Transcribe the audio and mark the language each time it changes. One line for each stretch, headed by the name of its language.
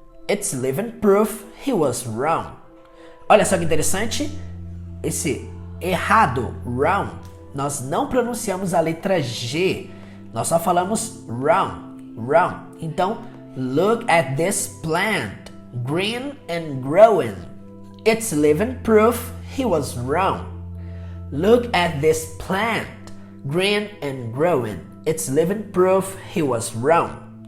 English: It's living proof he was wrong.
Portuguese: Olha só que interessante, esse errado, wrong, nós não pronunciamos a letra G, nós só falamos wrong.
English: Então, look at this plant, green and growing. It's living proof he was wrong. Look at this plant, green and growing. It's living proof he was wrong.